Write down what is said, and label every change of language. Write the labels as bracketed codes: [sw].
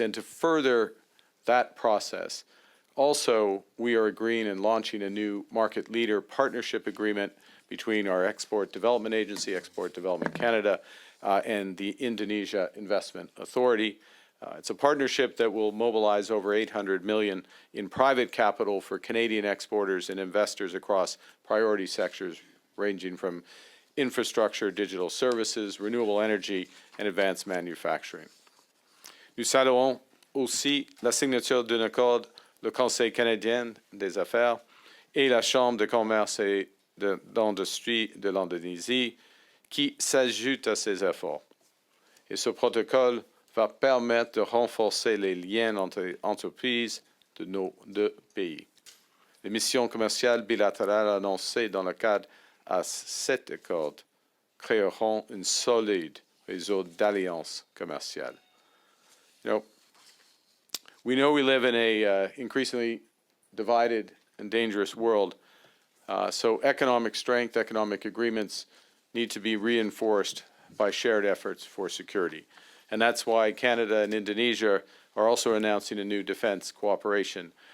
[en] And to further that process, also, we are agreeing and launching a new market leader partnership agreement between our Export Development Agency, Export Development Canada, and the Indonesia Investment Authority. It's a partnership that will mobilize over $800 million in private capital for Canadian exporters and investors across priority sectors ranging from infrastructure, digital services, renewable energy, and advanced manufacturing. [fr] Nous saluons aussi la signature d'un accord le Conseil canadien des affaires et la Chambre de commerce et d'industrie de l'Indonésie qui s'ajoute à ces efforts. Et ce protocole va permettre de renforcer les liens entre les entreprises de nos deux pays. Les missions commerciales bilatérales annoncées dans le cadre à cet accord créeront un solide réseau d'alliances commerciales. [en] We know we live in a increasingly divided and dangerous world, so economic strength, economic agreements need to be reinforced by shared efforts for security. And that's why Canada and Indonesia are also announcing a new defense cooperation